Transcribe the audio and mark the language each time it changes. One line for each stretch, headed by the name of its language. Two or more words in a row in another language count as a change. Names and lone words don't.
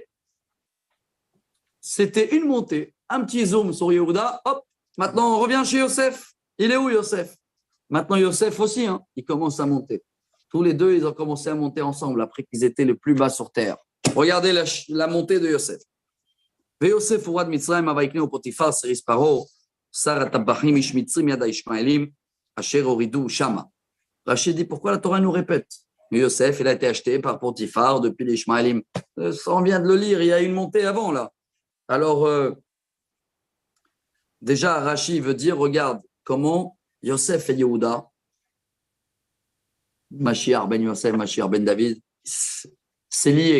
French: C'était une montée, un petit zoom sur Yehuda. Hop, maintenant on revient chez Yosef. Il est où Yosef? Maintenant Yosef aussi, hein, il commence à monter. Tous les 2, ils ont commencé à monter ensemble après qu'ils étaient le plus bas sur terre. Regardez la montée de Yosef.
Hebrew: ויוסף הורד מצרים ויקנהו פוטיפר סריס פרעה שר הטבחים איש מצרים יד הישמעאלים אשר הורידו שמה.
French: Rachid dit pourquoi la Torah nous répète? Yosef, il a été acheté par Potiphar depuis les Ishmaélim. On vient de le lire, il y a une montée avant là. Alors déjà Rachid veut dire regarde comment Yosef et Yehuda, Mashiach ben Yosef, Mashiach ben David, c'est lié.